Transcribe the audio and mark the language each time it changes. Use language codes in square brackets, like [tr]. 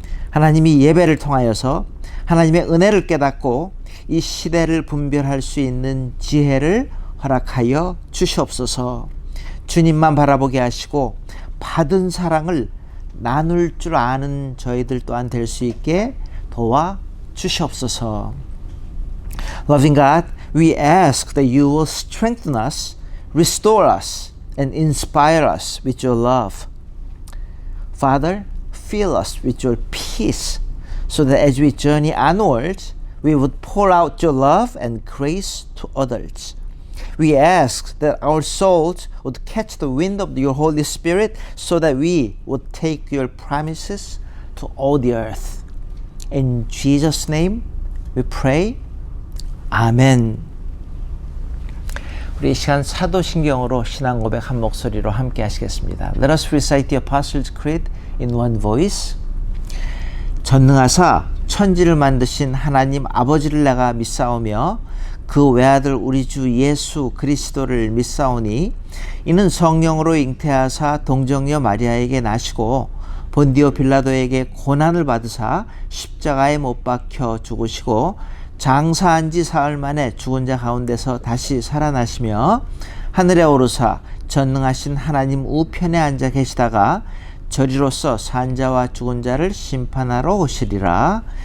[ko] 하나님이 예배를 통하여서 하나님의 은혜를 깨닫고 이 시대를 분별할 수 있는 지혜를 허락하여 주시옵소서. 주님만 바라보게 하시고 받은 사랑을 나눌 줄 아는 저희들 또한 될 수 있게 도와 주시옵소서. [en] Loving God, we ask that you will strengthen us, restore us, and inspire us with your love. Father, fill us with your peace so that as we journey onwards, we would pour out your love and grace to others. We ask that our souls would catch the wind of your Holy Spirit so that we would take your promises to all the earth. In Jesus' name we pray. 아멘. [ko] 우리 이 시간 사도신경으로 신앙 고백 한 목소리로 함께 하시겠습니다. [en] Let us recite the Apostles' Creed in one voice. [ko] 전능하사 천지를 만드신 하나님 아버지를 내가 믿사오며 그 외아들 우리 주 예수 그리스도를 믿사오니 이는 성령으로 잉태하사 동정녀 마리아에게 나시고 본디오 빌라도에게 고난을 받으사 십자가에 못 박혀 죽으시고 장사한 지 사흘 만에 죽은 자 가운데서 다시 살아나시며 하늘에 오르사 전능하신 하나님 우편에 앉아 계시다가 저리로서 산 자와 죽은 자를 심판하러 오시리라.